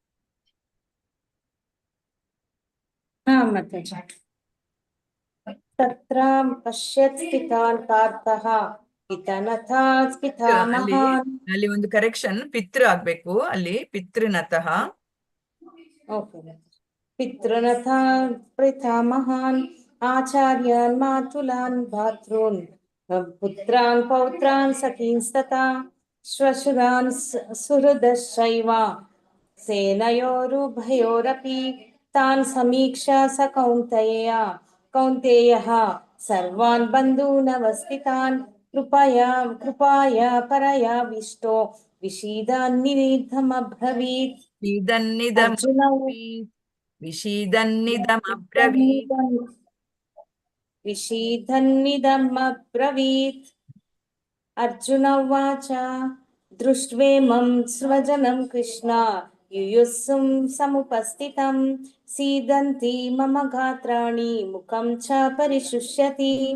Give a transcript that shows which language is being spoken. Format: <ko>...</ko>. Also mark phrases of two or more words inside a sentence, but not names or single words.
<kn>ಹಾ ಮಾತಾಜಿ.</kn> <sa>ತತ್ರ ಪಶ್ಯತ್ ಸ್ಥಿತಾನ್ ಪಾರ್ಥಃ ಪಿತನಥಾ</sa> <kn>ಅಲ್ಲಿ</kn> <sa>ಪಿತಾಮಹಾನ್.</sa> <kn>ಅಲ್ಲಿ ಒಂದು ಕರೆಕ್ಷನ್, ಪಿತೃ ಆಗ್ಬೇಕು ಅಲ್ಲಿ, ಪಿತೃನತಃ. ಓಕೆ.</kn> <sa>ಪಿತೃನಥಾ ಪಿತಾಮಹಾನ್ ಆಚಾರ್ಯಾನ್ ಮಾತುಲಾನ್ ಭಾತೃನ್ ಪುತ್ರಾನ್ ಪೌತ್ರಾನ್ ಸಖೀಂಸ್ತತಾ ಶ್ವಶುರಾನ್ ಸುಹೃದಶ್ಚೈವ ಸೇನಯೋರುಭಯೋರಪಿ ತಾನ್ ಸಮೀಕ್ಷಾ ಸ ಕೌಂತೆಯಃ ಸರ್ವಾನ್ ಬಂಧೂನವಸ್ಥಿತಾನ್ ಕೃಪಾಯ ಪರಯಾವಿಷ್ಟೋ ವಿಷೀದಾನ್ನಿಧಮಬ್ರವೀತ್. ವಿಷೀದನ್ನಿದಮಬ್ರವೀತ್. विषीदन्निदमब्रवीत्. अर्जुन उवाच दृष्ट्वेमं स्वजनं कृष्ण युयुत्सुं समुपस्थितं सीदन्ति मम गात्राणि मुखं च परिशुष्यति</sa>